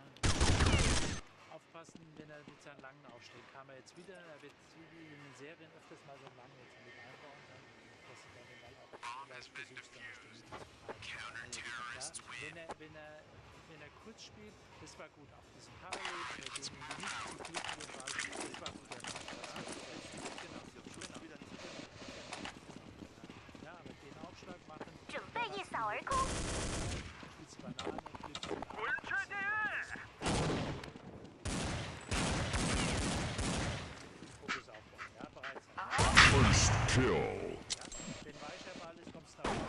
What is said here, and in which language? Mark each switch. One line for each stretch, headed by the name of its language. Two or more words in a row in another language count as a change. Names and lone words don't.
German: Aufpassen, wenn er mit seinen langen aufsteht, kam er jetzt wieder, er wird wie in den Serien öfters mal so einen langen jetzt mit einbauen, dann, dass du dann den Ball auch vielleicht versuchst, dann wenn er kurz spielt, das war gut, auch diesen Parallel, mit dem nicht zu viel für den Ball, das war gut, ja, aber den Aufschlag machen,
Chinese: 准备一扫而空。
German: spielst Banane, flippst den ab. Fokus aufbauen, ja, bereit sein.
English: First kill.
German: Wenn weicher Ball ist, kommst du nach vorne.